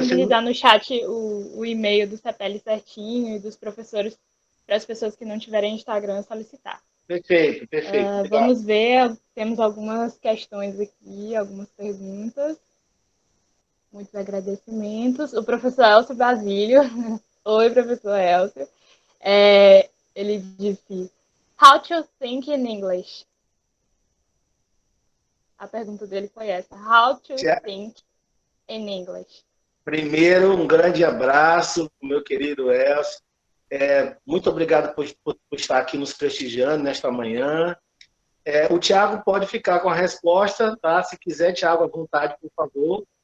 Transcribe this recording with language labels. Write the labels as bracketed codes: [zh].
[pt] disponibilizar no chat o e-mail do CPL certinho e dos professores para as pessoas que não tiverem Instagram solicitar. perfeito, perfeito. Legal. Vamos ver, temos algumas questões aqui, algumas perguntas. Muitos agradecimentos. O professor Elcio Basílio. Oi, professor Elcio. Ele disse: [en] How to think in English? [pt] A pergunta dele foi essa: [en] How to think in English? [pt] Primeiro, um grande abraço, meu querido Elcio. Muito obrigado por estar aqui nos prestigiando nesta manhã. O Thiago pode ficar com a resposta, tá? Se quiser, Thiago, à vontade, por favor.